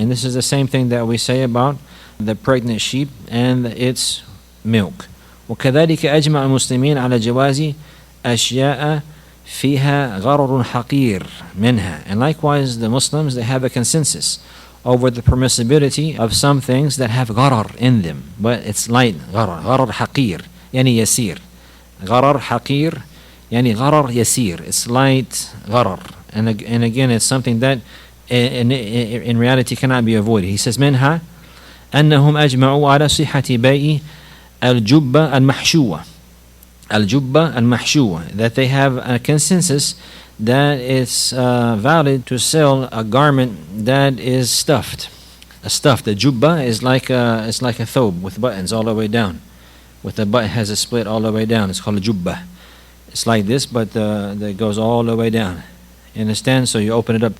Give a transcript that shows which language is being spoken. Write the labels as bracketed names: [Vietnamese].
[English] And this is the same thing that we say about the pregnant sheep and its milk. [Arabic] وكذلك أجمع المسلمين على جواز أشياء فيها غرر حقير منها. [English] And likewise the Muslims, they have a consensus over the permissibility of some things that have gharar in them, but it's light gharar [Arabic] حقير يعني يسير. غرر حقير يعني غرر يسير, [English] it's light gharar. And again, it's something that in reality cannot be avoided. He says [Arabic] منها أنهم أجمعوا على صحة بيع الجبة المحشوة. الجبة المحشوة, [English] that they have a consensus that it's valid to sell a garment that is stuffed. A stuffed, the jubba is like a thobe with buttons all the way down. With the button has a split all the way down. It's called a jubba. It's like this, but it goes all the way down. You understand? So you open it up.